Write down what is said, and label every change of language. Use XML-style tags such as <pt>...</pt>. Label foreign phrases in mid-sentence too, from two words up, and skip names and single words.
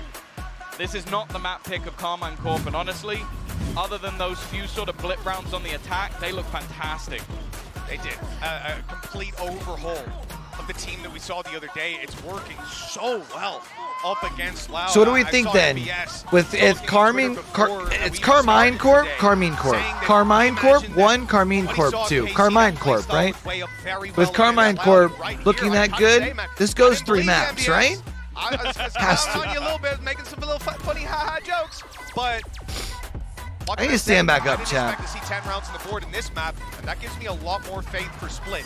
<en>This is not the map pick of Karmine Corp, and honestly, other than those few sort of blip rounds on the attack, they look fantastic. They did. A complete overhaul of the team that we saw the other day. It's working so well up against Loud. So what do we think then? With Karmine Corp, Karmine Corp, Karmine Corp 1, Karmine Corp 2, Karmine Corp, right? With Karmine Corp looking that good, this goes 3 maps, right? I was on you a little bit, making some little funny haha jokes, but I need to stand back up, chat. I expect to see 10 rounds on the board in this map, and that gives me a lot more faith for Split.</en>